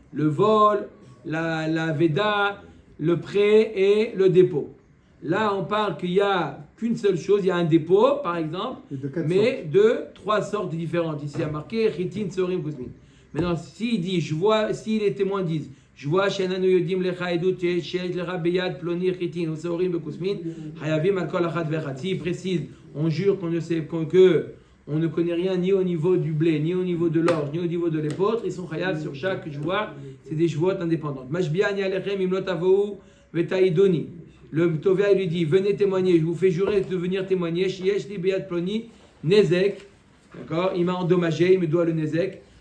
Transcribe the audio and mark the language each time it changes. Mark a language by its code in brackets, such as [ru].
[fr] Le vol, la veda, le prêt et le dépôt. Là, on parle qu'il n'y a qu'une seule chose, il y a un dépôt, par exemple, mais de 3 sortes différentes. Ici, il y a marqué Chitin, Tsorim, Kusmin. Maintenant, si les témoins disent, je vois [he] שאיננו יודעים לך עדות שיש לך ביד פלוני חיטין ושעורים וכוסמין, חייבים על כל אחת ואחת. [fr] S'il précise, on jure qu'on ne connaît rien ni au niveau du blé, ni au niveau de l'orge, ni au niveau de l'épeautre, ils sont chayav sur chaque joie, c'est des joies indépendantes. [he] Mashbiani alechem im lo tavou vetaidoni. [fr] Le Tovia lui dit, venez témoigner, je vous fais jurer de venir témoigner, [he] sheyesh li beyad ploni nezek, [fr] d'accord, il m'a endommagé, il me doit le nezek.